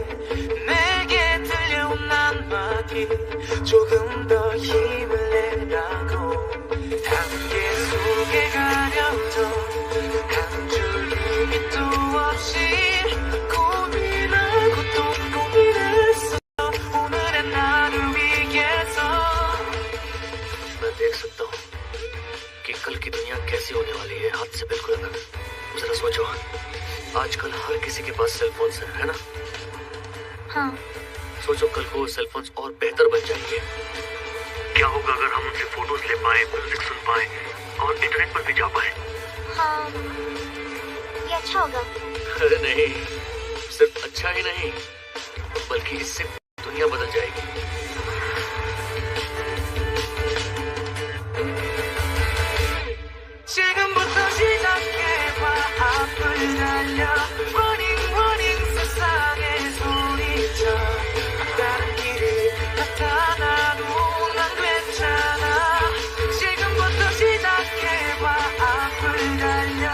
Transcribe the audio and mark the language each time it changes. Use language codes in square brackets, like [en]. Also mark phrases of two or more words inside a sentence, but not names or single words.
[ko] 내게 들려온 한마디 조금 더 힘을 내라고 단계 속에 가려져 한 줄 힘이 또 없이 고민하고 또 고민했어 오늘의 나를 위해서 [hi] मैं देख सकता हूँ कि कल की दुनिया कैसी होने वाली है हाथ से बिल्कुल अलग। जरा सोचो, आजकल हर किसी के पास [en] cell phones [hi] है ना? हाँ। सोचो कल को [en] cell phones [hi] और बेहतर बन जाएंगे। क्या होगा अगर हम उनसे फोटोज ले पाए, म्यूजिक सुन पाए और इंटरनेट पर भी जा पाए? हाँ, ये अच्छा होगा। अरे नहीं, सिर्फ अच्छा ही नहीं बल्कि इससे दुनिया बदल जाएगी। [ko] 지금부터 시작해봐 앞을 달려 [en] Running running [ko] 세상에 소리쳐 다른 길이 나타나도 난 괜찮아 지금부터 시작해봐 앞을 달려